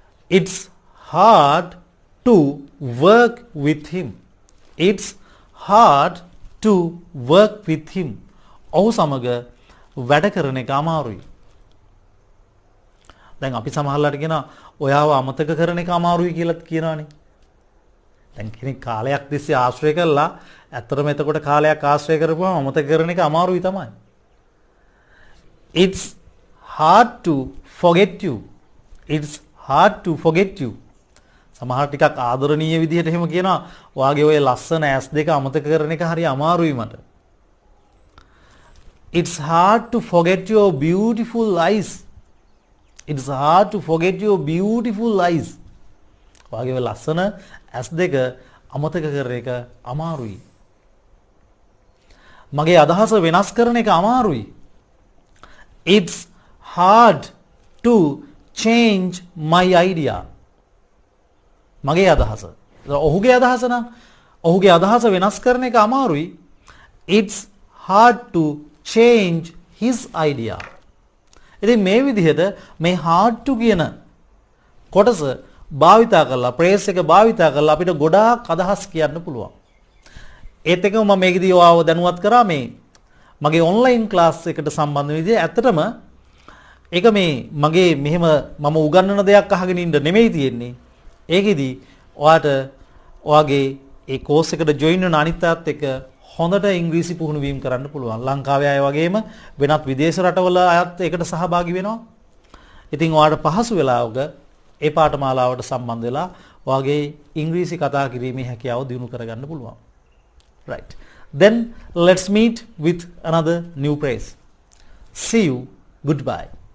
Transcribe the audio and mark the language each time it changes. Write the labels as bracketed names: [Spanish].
[English] It's hard to work with him. It's hard to work with him. [Sinhala] ඔහු සමග වැඩ කරන එක අමාරුයි. දැන් අපි සමහරලාට කියනවා ඔයාව අමතක කරන එක අමාරුයි කියලා කියනවානේ. දැන් කෙනෙක් කාලයක් තිස්සේ ආශ්‍රය කළා ඇත්තටම එතකොට කාලයක් ආශ්‍රය කරපුවම අමතක කරන එක අමාරුයි තමයි. [English] It's hard to forget you. It's hard to forget you. [Sinhala] සමහර ටිකක් ආදරණීය විදිහට එහෙම කියනවා ඔයාගේ ඔය ලස්සන ඇස් දෙක අමතක කරන එක හරි අමාරුයි මට. [English] It's hard to forget your beautiful eyes. It's hard to forget your beautiful eyes. [Sinhala] ඔයාගේ ඔය ලස්සන ඇස් දෙක අමතක කරන එක අමාරුයි. මගේ අදහස වෙනස් කරන එක අමාරුයි. [English] It's hard to change my idea. [Sinhala] මගේ අදහස. ඔහුගේ අදහස නම් ඔහුගේ අදහස වෙනස් කරන එක අමාරුයි. [English] It's hard to change his idea. [Sinhala] ඉතින් මේ විදිහට මේ hard to කියන කොටස භාවිතා කරලා ප්‍රේස් එක භාවිතා කරලා අපිට ගොඩාක් අදහස් කියන්න පුළුවන්. ඒත් එක්කම මම මේකදී ඔයාව දැනුවත් කරා මේ මගේ ඔන්ලයින් ක්ලාස් එකට සම්බන්ධ වෙන විදිහ ඇත්තටම ඒක මේ මගේ මෙහෙම මම උගන්වන දෙයක් අහගෙන ඉන්න නෙමෙයි තියෙන්නේ. ඒකෙදි ඔයාට ඔයාගේ ඒ කෝස් එකට ජොයින් වෙන අනිත් අයත් එක්ක හොඳට ඉංග්‍රීසි පුහුණු වීම කරන්න පුළුවන්. ලංකාවේ අය වගේම වෙනත් විදේශ රටවල අයත් ඒකට සහභාගී වෙනවා. ඉතින් ඔයාලට පහසු වෙලාවක ඒ පාඨමාලාවට සම්බන්ධ වෙලා ඔයාගේ ඉංග්‍රීසි කතා කිරීමේ හැකියාව දියුණු කරගන්න පුළුවන්. [English] Right. Then let's meet with another new phrase. See you. Goodbye.